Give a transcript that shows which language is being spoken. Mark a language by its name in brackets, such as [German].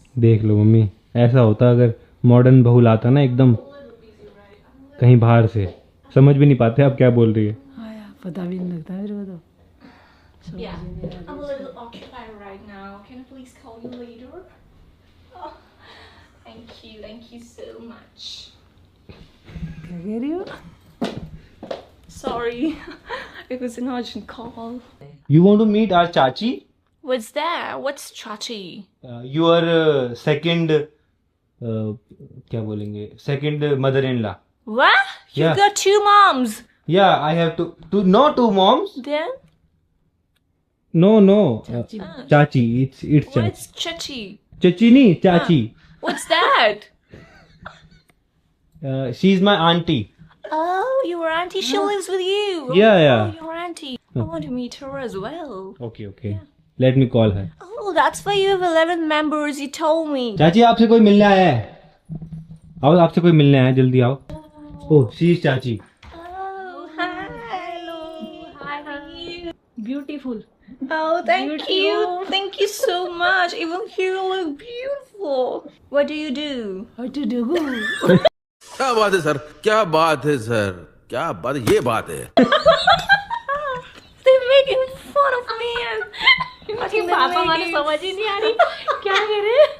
[Hindi] देख लो मम्मी, ऐसा होता अगर मॉडर्न बहू लाता ना एकदम कहीं बाहर से, समझ भी नहीं पाते आप क्या बोल रही है. हाँ यार पता भी नहीं लगता मेरे को तो. [English] Yeah, I'm a little occupied right now. Can I please call you later? Oh, thank you so much. [Hindi] क्या कह रही हो? [English] Sorry, it was an urgent call. You want to meet our चाची? What's that? What's chachi? Your second [Hindi] क्या बोलेंगे, [English] second mother-in-law. What? You Yeah. got 2 moms. Yeah, I have to no 2 moms. Then No. चाची, it's चाची. what's chachi? [Hindi] चाची नहीं, चाची. [English] What's that? She is my auntie. Oh, your auntie. She lives with you. Yeah. Oh, your auntie. I want to meet her as well. Okay. Let me call her. Oh, that's why you have 11 members. You told me. [Hindi] चाची आपसे कोई मिलने आया है. आओ, आपसे कोई मिलने आया है, जल्दी आओ. [English] Oh, she is चाची. Oh, hi. Hello. Hi, how are you? Beautiful. Oh, thank you. Thank you so much. Even you look beautiful. What do you do? How to do? [Hindi] क्या बात है सर, क्या बात है सर, क्या बात है, ये बात है. [English] They're making fun of me. [Hindi] पापा माने समझ ही नहीं आ रही क्या करे.